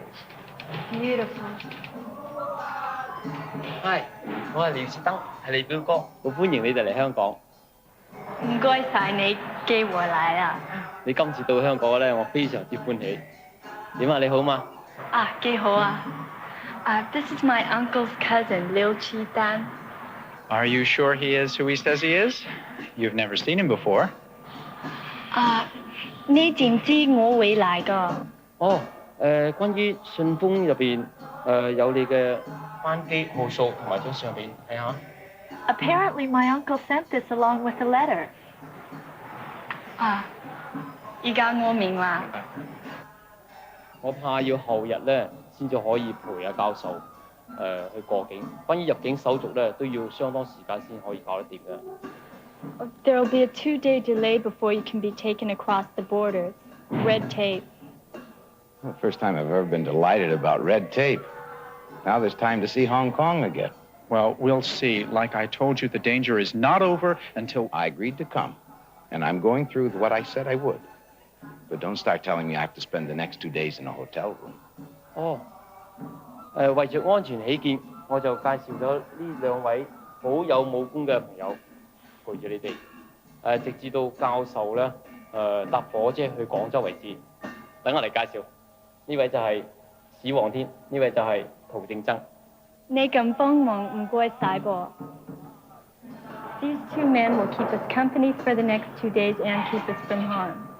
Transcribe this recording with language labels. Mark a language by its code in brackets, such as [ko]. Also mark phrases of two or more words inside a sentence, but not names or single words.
[en] Beautiful. [yue] 係，我係廖士登，係你表哥，好歡迎你哋嚟香港。唔該晒你寄回嚟啦。你今次到香港咧，我非常之歡喜。點啊？你好嘛？啊，幾好啊。 [en] This is my uncle's cousin, Liu Chi-dan. Are you sure he is who he says he is? You've never seen him before. [yue] 你知唔知我會嚟㗎？哦， 關於信封入邊有你嘅班機號數同埋張相片，睇下。 [en] Apparently, my uncle sent this along with the letter. [yue] 啊，而家我明啦。我怕要後日咧先至可以陪阿教授去過境。關於入境手續咧，都要相當時間先可以搞得掂嘅。 [en] There will be a 2-day delay before you can be taken across the border. Red tape. Well, the first time I've ever been delighted about red tape. Now there's time to see Hong Kong again. Well, we'll see. Like I told you, the danger is not over until... I agreed to come, and I'm going through with what I said I would. But don't start telling me I have to spend the next 2 days in a hotel room. [yue] 哦，為著安全起見，我就介紹咗呢兩位好有武功嘅朋友陪住你哋，直至到教授咧搭火車去廣州為止。等我嚟介紹，呢位就係史皇天，呢位就係陶正曾。你咁幫忙唔該晒噃。 [en] These 2 men will keep us company for the next 2 days and keep us from harm.